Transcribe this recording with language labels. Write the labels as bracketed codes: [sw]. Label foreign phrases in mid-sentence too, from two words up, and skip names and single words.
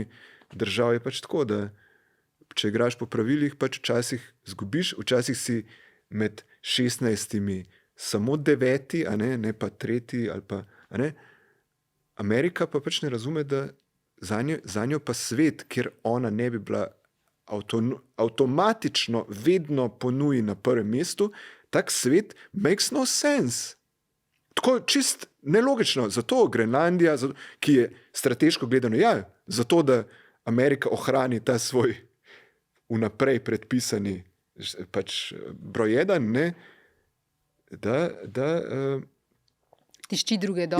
[sl] držav je pač tako, da če igraš po pravilih, pač včasih zgubiš, včasih si med 16 samo 9, ne pa 3 ali pa, Amerika pa pač ne razume, da zanjo pa svet, kjer ona ne bi bila avtomatično vedno ponuji na prvem mestu, tak svet [en] makes no sense. [sl] Tako čist nelogično. Zato Grenlandija, ki je strateško gledano, zato da Amerika ohrani ta svoj vnaprej predpisani pač broj 1, da tišči druge dol.